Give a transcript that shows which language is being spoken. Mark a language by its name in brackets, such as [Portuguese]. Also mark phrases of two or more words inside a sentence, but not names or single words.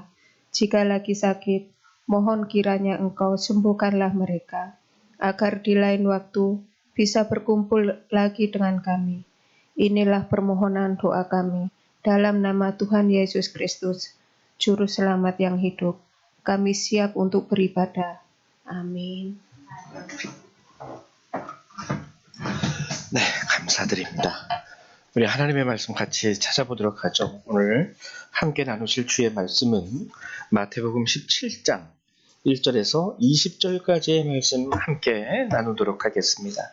[Indonesian] Jika lagi sakit, mohon kiranya Engkau sembuhkanlah mereka, agar di lain waktu bisa berkumpul lagi dengan kami. Inilah permohonan doa kami, dalam nama Tuhan Yesus Kristus, Juru Selamat yang hidup. Kami siap untuk beribadah. Amin. [Korean] 네, 감사드립니다. 우리 하나님의 말씀 같이 찾아보도록 하죠. 오늘 함께 나누실 주의 말씀은 마태복음 17장 1절에서 20절까지의 말씀 함께 나누도록 하겠습니다.